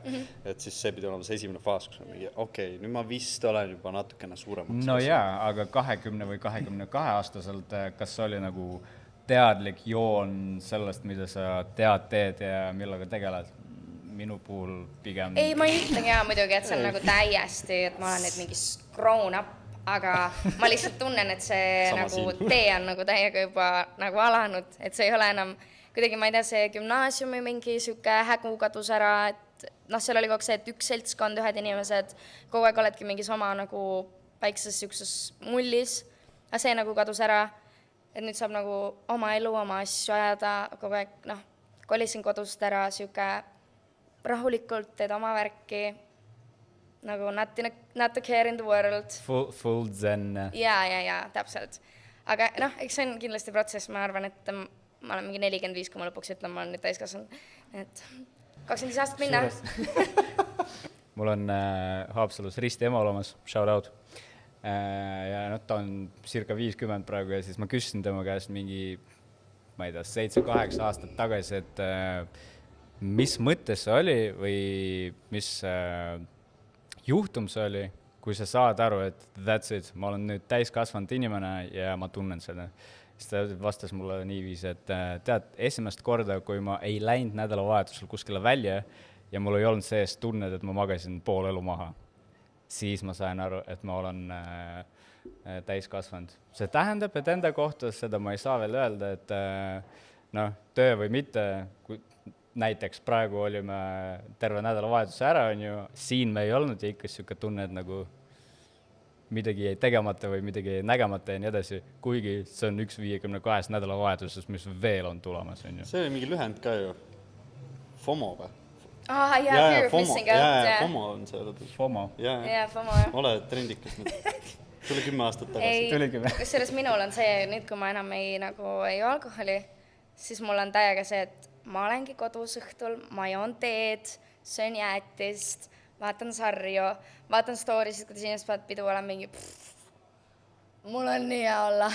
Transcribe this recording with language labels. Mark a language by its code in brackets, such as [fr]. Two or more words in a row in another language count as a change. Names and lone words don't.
[et] Et siis see pidi olema see esimene faas, kus on mingi, okei, nüüd ma vist olen juba natukene suuremaks. No jaa, aga 20 või 22-aastaselt, kas oli nagu teadlik joon sellest, mida sa teed ja millega tegeled? Minu puhul pigem... Ei, ma ei ütlegi muidugi, et see on nagu täiesti, et ma olen nüüd mingi [en] grown up, [et] aga ma lihtsalt tunnen, et see nagu tee on nagu täiega juba nagu alanud, et see ei ole enam kuidagi, ma ei tea, see gümnaasiumi mingi siuke hägu kadus ära, et seal oli kogu see, et üks seltskond, ühed inimesed, kogu aeg oledki mingis oma nagu väikses siukses mullis, aga see nagu kadus ära, et nüüd saab nagu oma elu, oma asju ajada, kogu aeg, kolisin kodust ära siuke rahulikult teed oma värki, nagu [en] not to care in the world. Full zen. [et] Ja, täpselt. Aga eks see on kindlasti protsess, ma arvan, et ma olen mingi 45, kui ma lõpuks ütlen, ma olen nüüd täiskasvanud. Et 25 aastat minna. Mul on Haapsalus risti ema olemas, [en] shout out. [et] Ja ta on circa 50 praegu ja siis ma küsisin tema käest mingi, ma ei tea, 7-8 aastat tagasi, et mis mõttes see oli või mis juhtum see oli, kui sa saad aru, et [en] that's it, [et] ma olen nüüd täiskasvanud inimene ja ma tunnen seda. Siis ta vastas mulle niiviisi, et tead, esimest korda, kui ma ei läinud nädalavahetusel kuskile välja ja mul ei olnud sees tunned, et ma magasin pool elu maha, siis ma sain aru, et ma olen täiskasvanud. See tähendab, et enda kohta seda ma ei saa veel öelda, et töö või mitte, kui näiteks praegu olime terve nädalavahetuse ära, siin me ei olnud ja ikka siuke tunne, et nagu midagi jäi tegemata või midagi jäi nägemata ja nii edasi, kuigi see on 1-52 nädalavahetuses, mis veel on tulemas. See oli mingi lühend ka ju. FOMO või? [en] Fear of missing out. [et] FOMO on see lõpuks. FOMO. FOMO, jah. Ole trendikas nüüd. Tuli 10 aastat tagasi. Kusjuures minul on see, nüüd kui ma enam ei alkoholi, siis mul on täiega see, et ma olengi kodus õhtul, ma joon teed, söön jäätist, vaatan sarju, vaatan storysid, kuidas inimesed peavad pidu olema mingi mul on nii hea olla.